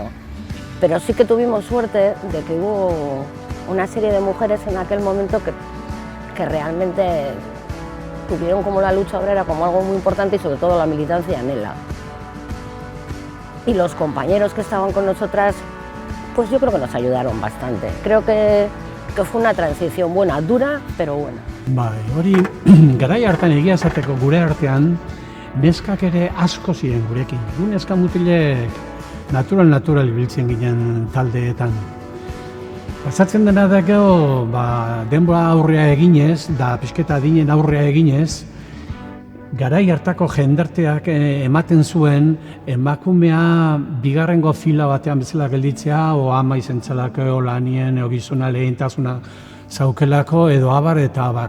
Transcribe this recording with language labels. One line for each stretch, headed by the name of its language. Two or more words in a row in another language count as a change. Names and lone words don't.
Spanish: Pero sí que tuvimos suerte de que hubo una serie de mujeres en aquel momento que realmente tuvieron como la lucha obrera como algo muy importante y sobre todo la militancia en ELA. Y los compañeros que estaban con nosotras, pues yo creo que nos ayudaron bastante. Creo que fue una transición buena, dura, pero buena.
Basque: Bai, hori garai hartan egia esateko gure artean neskak ere asko ziren gurekin. Gu neska mutilek natural ibiltzen ginen taldeetan. Pasatzen dena da gero, denbora aurrea eginez, da pixketa adinen aurrea eginez, garai hartako jendarteak ematen zuen emakumea bigarrengo fila batean bezala gelditzea, o ama izentzelako, lanien, o gizona lehentasuna zaukelako, edo abar eta abar.